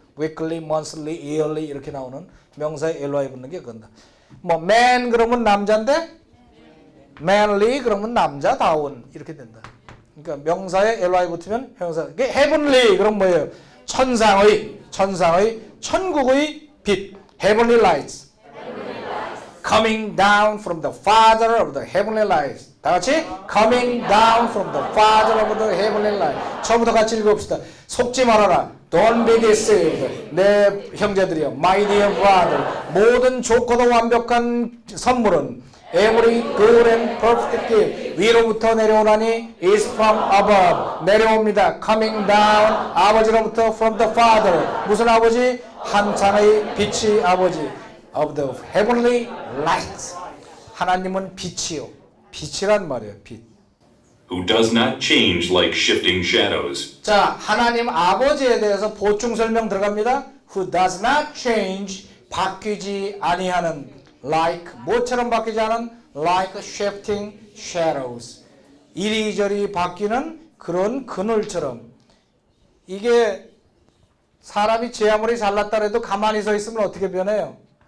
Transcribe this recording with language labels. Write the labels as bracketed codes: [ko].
[ko] weekly, monthly, yearly 이렇게 나오는 명사에 ly 붙는 게 그건다. 뭐 man 그러면 남자인데 manly 그러면 남자다운 이렇게 된다. 그러니까 명사에 ly 붙으면 형용사. heavenly 그럼 뭐예요? 천상의 천국의 빛 heavenly lights. [en] Coming down from the Father of the heavenly lights. [ko] 다 같이 [en] coming down from the Father of the heavenly lights. [ko] 처음부터 같이 읽어봅시다. 속지 말아라. [en] Don't be deceived. [ko] 내 형제들이여, [en] my dear brother. [ko] 모든 좋고도 완벽한 선물은 [en] every good and perfect gift [ko] 위로부터 내려오나니 [en] is from above. [ko] 내려옵니다. [en] Coming down [ko] 아버지로부터 [en] from the Father. [ko] 무슨 아버지? 한창의 빛의 아버지. [en] Of the heavenly light. [ko] 하나님은 빛이요. 빛이란 말이에요. 빛. [en] who does not change like shifting shadows. [ko] 자, 하나님 아버지에 대해서 보충 설명 들어갑니다. [en] Who does not change. [ko] 바뀌지 아니하는. Like 뭐처럼 바뀌지 않은? [en] Like shifting shadows. [ko] 이리저리 바뀌는 그런 그늘처럼. 이게 사람이 제 아무리 잘났다 해도 가만히 서 있으면 어떻게 변해요?